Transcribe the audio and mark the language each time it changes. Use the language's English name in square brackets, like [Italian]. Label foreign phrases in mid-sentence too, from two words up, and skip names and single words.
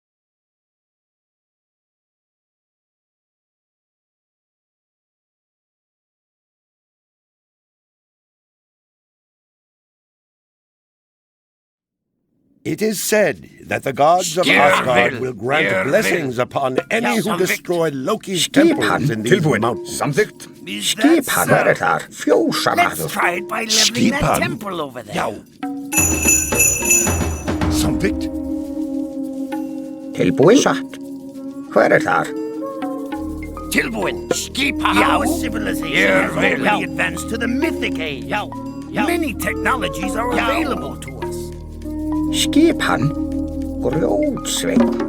[English] It is said that the gods of Asgard will grant blessings upon any who destroy Loki's temples in these mountains. [Icelandic] Samþykkt. Skipan er þar, fjósamaður. [English] Let's try it by leveling that temple over there. [Icelandic] Já. Samþykkt. Tilbúin? Satt. Hver er þar? Tilbúin. Skipan. [English] Our civilization has already advanced to the mythic age. Many technologies are available to us. [Icelandic] Skipan? Grjótsveinn.